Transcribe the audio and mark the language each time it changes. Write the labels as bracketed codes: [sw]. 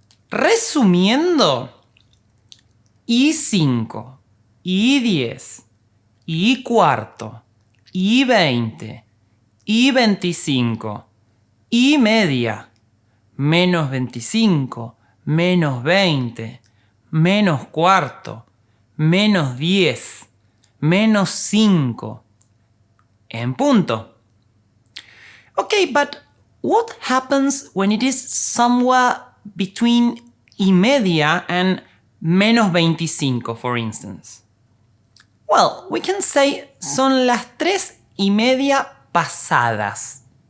[es] Resumiendo, y 5, y 10, y cuarto, y 20, y 25, y media, menos 25, menos 20, menos cuarto, menos 10, menos 5, en punto. [en] Okay, but what happens when it is somewhere between y media and menos 25, for instance? Well, we can say [es] son las 3 y media pasadas.